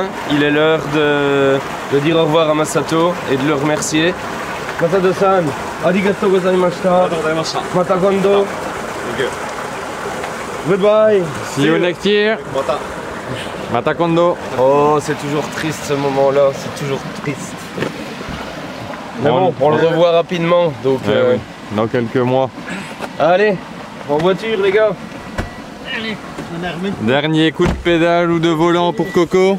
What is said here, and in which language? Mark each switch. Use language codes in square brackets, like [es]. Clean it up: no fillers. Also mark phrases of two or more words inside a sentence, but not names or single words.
[fr] Il est l'heure de dire au revoir à Masato et de le remercier. [ja] マサトさん、ありがとうございました. また今度. [en] Goodbye. See you next year. [ja] また今度. [fr] Oh, c'est toujours triste ce moment-là, c'est toujours triste. Mais bon, on le revoit rapidement, donc... Oui, dans quelques mois. Allez, en voiture les gars. Dernier coup de pédale ou de volant pour Coco.